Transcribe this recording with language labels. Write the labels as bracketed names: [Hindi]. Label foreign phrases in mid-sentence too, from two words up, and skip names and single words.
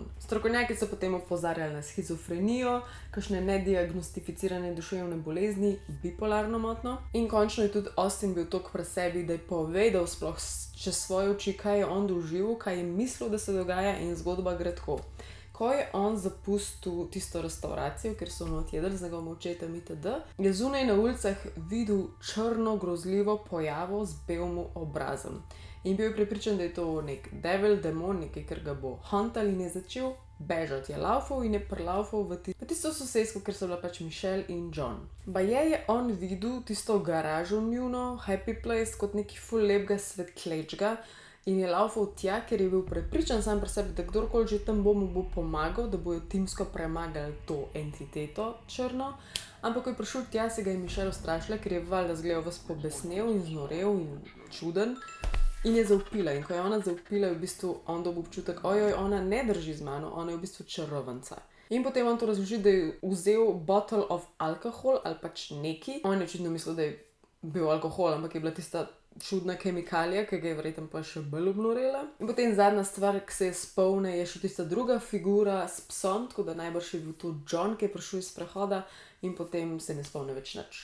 [Slovenian] Strokovnjaki so potem opozarjali na shizofrenijo, kakšne nediagnostificirane duševne bolezni, bipolarno motnjo in končno je tudi Austin bil toliko pri sebi, da je povedal sploh čez svoje oči, kaj je on doživel, kaj je mislil, da se dogaja in zgodba gre tako. Ko je on zapustil tisto restauracijo, kjer so not jedli z njegovim očetom itd., je zunaj na ulicah videl črno grozljivo pojavo z belim obrazom. In bil je prepričan, da je to nek devil, demon, nekaj, kar ga bo huntal in je začel bežati. Je laufal in je prilaufal v tisto sosesko, kjer so bila pač Michelle in John. Baje je on videl tisto garažo njuno, [English] happy place, [Slovenian] kot neki ful lepega svetlečga, in je laufal tja, ker je bil prepričan sam pri sebi, da kdorkoli že tam bo, mu bo pomagal, da bojo timsko premagali to entiteto črno. Ampak ko je prišel tja, se ga je Michelle ustrašila, ker je valjda zgledal ves pobesnel in znorel in čuden. In je zavpila. In ko je ona zavpila, je v bistvu on dobil občutek, ojoj, ona ne drži z mano, ona je v bistvu čarovanca. In potem on to razloži, da je vzel [English] bottle of alcohol [Slovenian] ali pač neki. On je očitno mislil, da je bil alkohol, ampak je bila tista čudna kemikalija, ki ga je verjetno pa še bolj obnorela. In potem zadnja stvar, ki se je spomne, je še tista druga figura s psom, tako da najbrž je bil to John, ki je prišel iz prehoda in potem se ne spomne več nič.